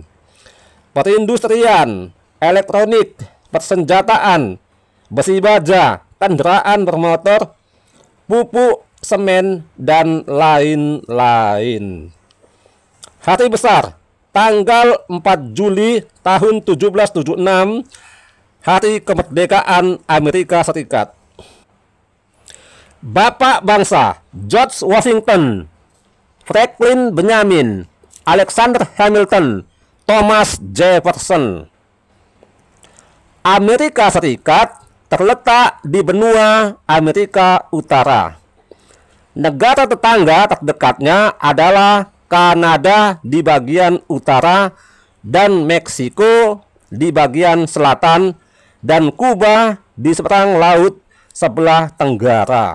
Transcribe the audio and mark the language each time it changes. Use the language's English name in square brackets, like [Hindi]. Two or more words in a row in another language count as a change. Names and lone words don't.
[Indonesian] Perindustrian, elektronik, persenjataan, besi baja, kendaraan bermotor, pupuk, semen, dan lain-lain. Hari besar, tanggal 4 Juli tahun 1776, hari kemerdekaan Amerika Serikat. Bapak bangsa George Washington, Franklin Benjamin, Alexander Hamilton, Thomas Jefferson. Amerika Serikat terletak di benua Amerika Utara. Negara tetangga terdekatnya adalah Kanada di bagian utara dan Meksiko di bagian selatan, dan Kuba di seberang laut sebelah tenggara.